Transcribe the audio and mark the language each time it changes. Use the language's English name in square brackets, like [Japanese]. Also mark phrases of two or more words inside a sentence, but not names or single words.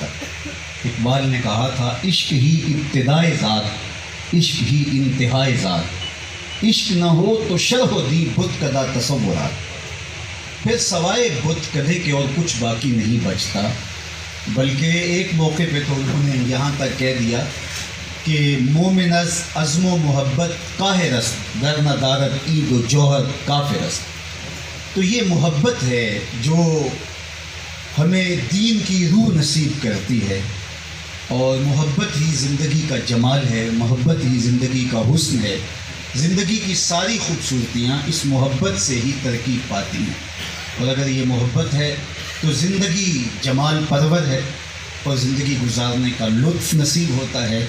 [Urdu] اقبال نے کہا تھا عشق ہی ابتدائے ذات، عشق ہی انتہائے ذات، عشق نہ ہو تو شرح و دی بت کدہ تصورات۔ پھر سوائے بت کدے کے اور کچھ باقی نہیں بچتا، بلکہ ایک موقع پہ تو انہوں نے یہاں تک کہہ دیا کہ [Persian] مومن از عزم و محبت کاہر است، گر نہ دارد عید و جوہر کافر است۔ [Urdu] تو یہ محبت ہے جو ہمیں دین کی روح نصیب کرتی ہے، اور محبت ہی زندگی کا جمال ہے، محبت ہی زندگی کا حسن ہے۔ زندگی کی ساری خوبصورتیاں اس محبت سے ہی ترکیب پاتی ہیں، اور اگر یہ محبت ہے تو زندگی جمال پرور ہے، اور زندگی گزارنے کا لطف نصیب ہوتا ہے۔